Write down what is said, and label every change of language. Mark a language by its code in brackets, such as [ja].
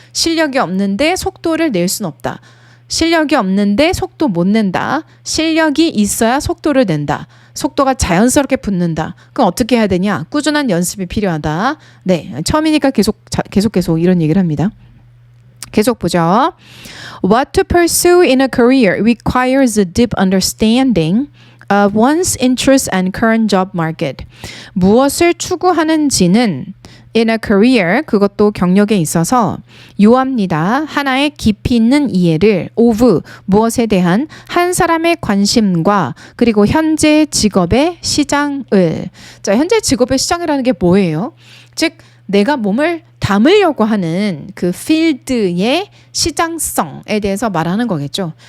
[ko] 실력이 없는데 속도를 낼 수는 없다. 실력이 없는데 속도 못 낸다. 실력이 있어야 속도를 낸다. 속도가 자연스럽게 붙는다. 그럼 어떻게 해야 되냐? 꾸준한 연습이 필요하다. 네, 처음이니까 계속 이런 얘기를 합니다. 계속 보죠. [en] What to pursue in a career requires a deep understanding of one's interests and current job market. [ko] 무엇을 추구하는지는 in a career, 그것도 경력에 있어서 요합니다. 하나의 깊이 있는 이해를 of, 무엇에 대한 한 사람의 관심과 그리고 현재 직업의 시장을. 자, 현재 직업의 시장이라는 게 뭐예요? 즉 내가 몸을 담으려고 하는 그 필드의 시장성에 대해서 말하는 거겠죠.